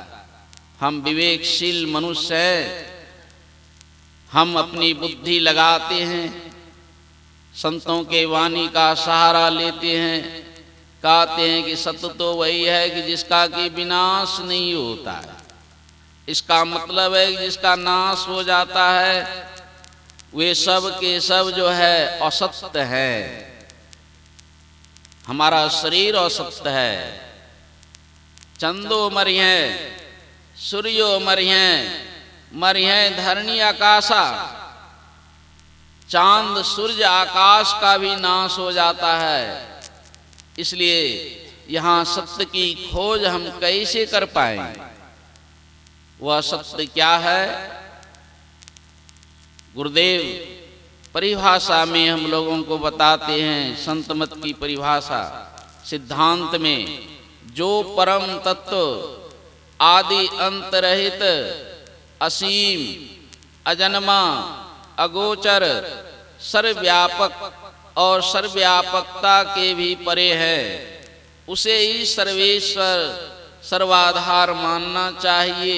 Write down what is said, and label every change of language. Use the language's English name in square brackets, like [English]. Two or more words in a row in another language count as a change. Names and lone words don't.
[Hindi] हम विवेकशील मनुष्य हैं, हम अपनी बुद्धि लगाते हैं, संतों के वाणी का सहारा लेते हैं, कहते हैं कि सत्य तो वही है कि जिसका कि विनाश नहीं होता है। इसका मतलब है कि जिसका नाश हो जाता है वे सब के सब जो है असत्य है। हमारा शरीर असत्य है, चंदो मरिये, सूर्यो मरिये, मरिये धरणी आकाशा। चांद सूर्य आकाश का भी नाश हो जाता है। इसलिए यहाँ सत्य की खोज हम कैसे कर पाएंगे? वह सत्य क्या है? गुरुदेव परिभाषा में हम लोगों को बताते हैं, संत मत की परिभाषा सिद्धांत में, जो परम तत्व आदि अंत रहित असीम अजन्मा अगोचर सर्वव्यापक और सर्वव्यापकता के भी परे है, उसे ही सर्वेश्वर सर्वाधार मानना चाहिए।